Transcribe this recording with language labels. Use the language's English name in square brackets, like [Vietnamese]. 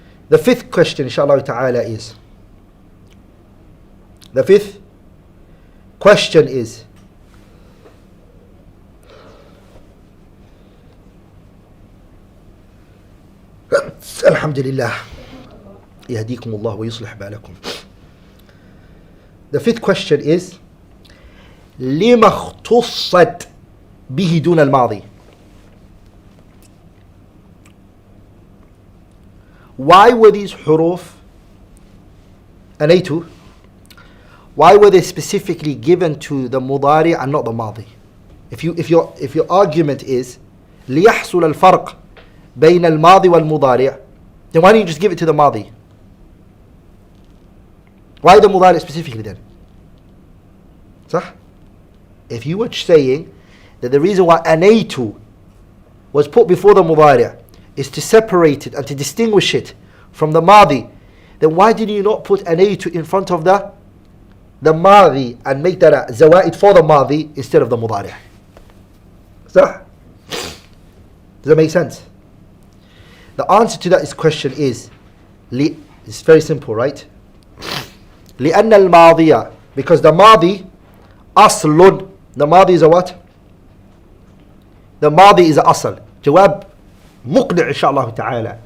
[English] The 5th question, inshallah ta'ala, is, the 5th question is, Alhamdulillah, [Arabic] يهديكم الله ويصلح بالكم. [English] The 5th question is, [Arabic] لما اختصت به دون الماضي? [English] Why were these حروف أنيت, why were they specifically given to the مضارع and not the ماضي? If your argument is [Arabic] ليحصل الفرق بين الماضي والمضارع, [English] then why don't you just give it to the ماضي? Why the مضارع specifically then? [Arabic] صح? [English] If you were saying that the reason why أنيت was put before the مضارع is to separate it and to distinguish it from the ماضي, then why did you not put أنيت in front of the ماضي and make that a زوائد for the ماضي instead of the مضارع? صح? Does that make sense? The answer to that question is, it's very simple, right? [Arabic] لأن الماضية, [English] because the ماضي أصل, the ماضي is a what? The ماضي is a أصل. [Arabic] جواب مقنع إن شاء الله تعالى.